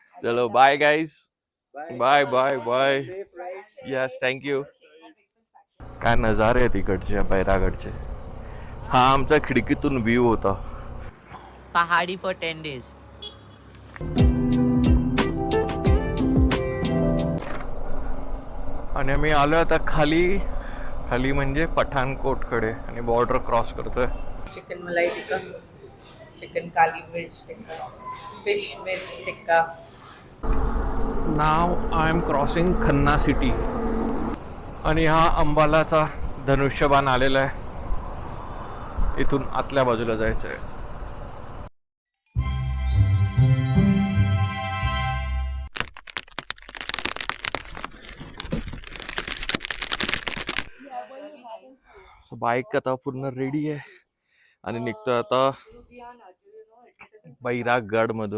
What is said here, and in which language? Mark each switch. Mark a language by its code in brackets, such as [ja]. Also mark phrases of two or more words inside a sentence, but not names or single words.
[en] चलो bye guys. bye bye bye. yes thank you. [mr] काय नजारे आहेत इकडचे बैरागडचे. हा आमचा खिडकीतून व्ह्यू होता. [en] Pahadi for 10 days. [mr] आणि आम्ही आलो आता खाली. खाली म्हणजे पठाणकोटकडे आणि [en] border cross [mr] करतोय. [en] Chicken malai tikka, chicken kali mirch tikka, fish mirch tikka. नाव I am crossing Khanna City. [mr] आणि हा अंबालाचा धनुष्यबाण आलेला आहे. इथून आतल्या बाजूला जायचं आहे. बाईक आता पूर्ण रेडी आहे आणि निघतोय आता बैरागड मधून.